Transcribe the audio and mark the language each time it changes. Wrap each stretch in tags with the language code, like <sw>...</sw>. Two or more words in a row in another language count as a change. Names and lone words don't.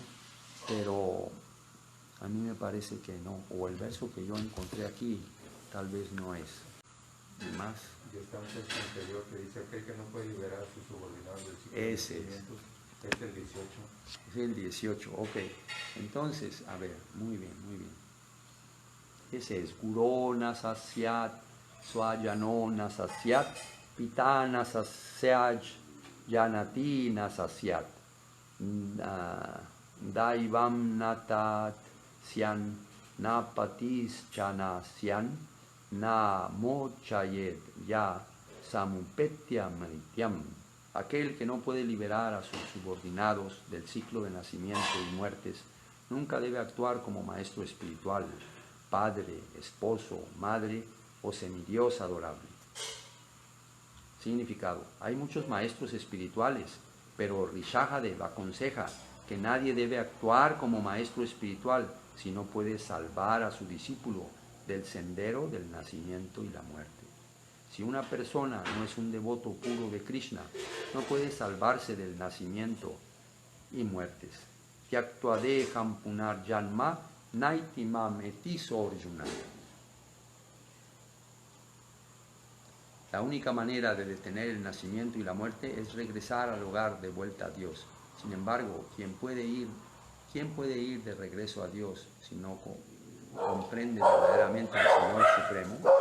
<es>Pero a mí me parece que no, o el verso que yo encontré aquí tal vez no es. ¿Y más? Y está un texto anterior que dice aquel que no puede liberar a sus subordinados del ciclo Ese de es el 18. Es el 18, ok. Entonces, a ver, muy bien, muy bien. Ese es</es> <sa>Gurona Sasyat, Swayano Nasasyat, pitana sasyaj janati nasasyat daivam natat syan napatis chanasyan na mochayet ya samupetya mrityam.</sa> <es>Aquel que no puede liberar a sus subordinados del ciclo de nacimiento y muertes nunca debe actuar como maestro espiritual, padre, esposo, madre o semidios adorable. Significado: hay muchos maestros espirituales, pero Rishabhadeva aconseja que nadie debe actuar como maestro espiritual si no puede salvar a su discípulo del sendero del nacimiento y la muerte. Si una persona no es un devoto puro de Krishna, no puede salvarse del nacimiento y muertes.</es> <sa>Tyaktvadeham punar janma naitimam etiso Arjuna.</sa> <es>La única manera de detener el nacimiento y la muerte es regresar al hogar de vuelta a Dios. Sin embargo, ¿quién puede ir de regreso a Dios si no comprende verdaderamente al Señor Supremo?</es>